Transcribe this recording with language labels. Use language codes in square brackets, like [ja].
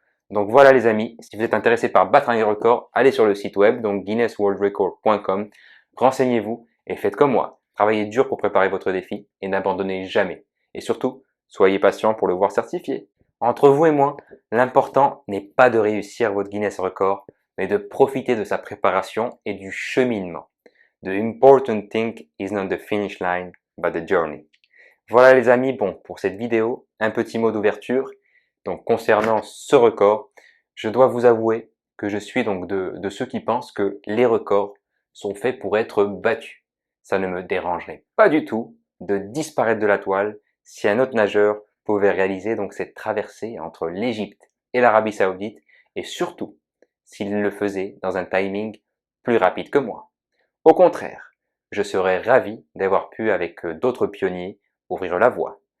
[fr] Donc voilà les amis, si vous êtes intéressé par battre un record, allez sur le site web, donc guinnessworldrecord.com, renseignez-vous et faites comme moi. Travaillez dur pour préparer votre défi et n'abandonnez jamais. Et surtout, soyez patient pour le voir certifié. Entre vous et moi, l'important n'est pas de réussir votre Guinness Record, mais de profiter de sa préparation et du cheminement. [en] The important thing is not the finish line, but the journey. [fr] Voilà les amis, bon, pour cette vidéo, un petit mot d'ouverture. Donc concernant ce record, je dois vous avouer que je suis donc de ceux qui pensent que les records sont faits pour être battus. Ça ne me dérangerait pas du tout de disparaître de la toile si un autre nageur pouvait réaliser donc cette traversée entre l'Égypte et l'Arabie Saoudite, et surtout s'il le faisait dans un timing plus rapide que moi. Au contraire, je serais ravi d'avoir pu avec d'autres pionniers ouvrir la voie.